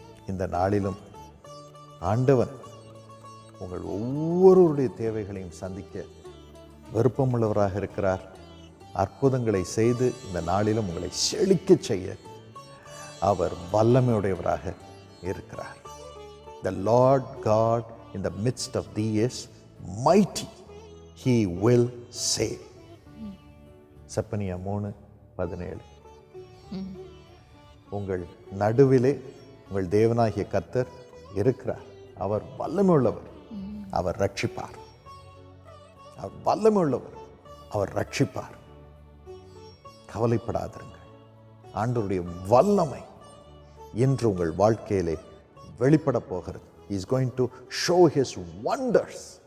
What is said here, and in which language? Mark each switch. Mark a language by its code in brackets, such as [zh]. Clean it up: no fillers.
[ta] இந்த நாளிலும் ஆண்டவன் உங்கள் ஒவ்வொருவருடைய தேவைகளையும் சந்திக்க விருப்பமுள்ளவராக இருக்கிறார். அற்புதங்களை செய்து இந்த நாளிலும் உங்களை செழிக்க செய்ய அவர் வல்லமையுடையவராக இருக்கிறார். [en] The Lord God in the midst of thee is mighty. He will save. செப்பனியா 3:17. [ta] உங்கள் நடுவிலே உங்கள் தேவனாகிய கர்த்தர் இருக்கிறார். அவர் வல்லமையுள்ளவர், அவர் ரட்சிப்பார். அவர் வல்லமையுள்ளவர், அவர் ரட்சிப்பார். கவலைப்படாதிருங்கள். ஆண்டவருடைய வல்லமை இன்று உங்கள் வாழ்க்கையிலே வெளிப்பட போகிறது. [en] He is going to show his wonders.